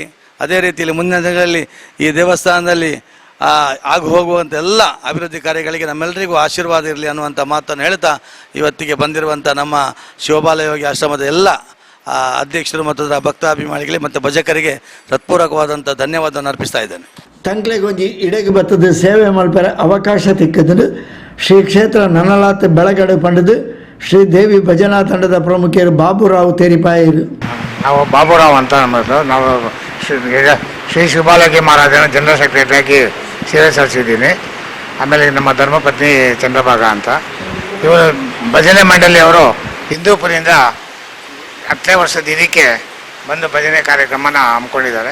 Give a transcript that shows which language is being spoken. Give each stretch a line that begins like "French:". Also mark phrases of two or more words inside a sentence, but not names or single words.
Kannada: ಅದೇ ರೀತಿಯಲ್ಲಿ ಮುಂದಿನ ದಿನಗಳಲ್ಲಿ ಈ ದೇವಸ್ಥಾನದಲ್ಲಿ ಆಗು ಹೋಗುವಂಥ ಎಲ್ಲ ಅಭಿವೃದ್ಧಿ ಕಾರ್ಯಗಳಿಗೆ ನಮ್ಮೆಲ್ಲರಿಗೂ ಆಶೀರ್ವಾದ ಇರಲಿ ಅನ್ನುವಂಥ ಮಾತನ್ನು ಹೇಳ್ತಾ ಇವತ್ತಿಗೆ ಬಂದಿರುವಂಥ ನಮ್ಮ ಶಿವಬಾಲಯೋಗಿ ಆಶ್ರಮದ ಎಲ್ಲ ಅಧ್ಯಕ್ಷರು ಮತ್ತು ಅದರ ಭಕ್ತಾಭಿಮಾನಿಗಳಿಗೆ ಮತ್ತು ಭಜಕರಿಗೆ ಹೃತ್ಪೂರ್ವಕವಾದಂಥ ಧನ್ಯವಾದವನ್ನು ಅರ್ಪಿಸ್ತಾ ಇದ್ದೇನೆ.
Tulu: ತಂಕ್ಲೆಗೊಂಜಿ ಇಡೆಗೆ ಬರ್ತದೆ ಸೇವೆ ಮಲ್ಪರೆ ಅವಕಾಶ ತಿಕ್ಕದು ಶ್ರೀ ಕ್ಷೇತ್ರ ನನಲಾತ್ ಬೆಳಗಡೆ ಪಂಡದು ಶ್ರೀ ದೇವಿ ಭಜನಾ ತಂಡದ ಪ್ರಮುಖರು ಬಾಬುರಾವ್ ತೇರಿಪಾಯರು.
Kannada: ನಾವು ಬಾಬುರಾವ್ ಅಂತ ನಮ್ಮದು. ನಾವು ಶ್ರೀ ಶಿವಬಾಲಯೋಗಿ ಮಹಾರಾಜನ
English: general secretaryಯಾಗಿ
Kannada: ಸೇವೆ ಸಲ್ಲಿಸಿದ್ದೀನಿ. ಆಮೇಲೆ ನಮ್ಮ ಧರ್ಮಪತ್ನಿ ಚಂದ್ರಭಾಗ ಅಂತ ಇವರು ಭಜನೆ ಮಂಡಳಿಯವರು ಹಿಂದೂಪುರಿಂದ 10ನೇ ವರ್ಷದ ಇದಕ್ಕೆ ಬಂದು ಭಜನೆ ಕಾರ್ಯಕ್ರಮನ ಹಮ್ಮಿಕೊಂಡಿದ್ದಾರೆ.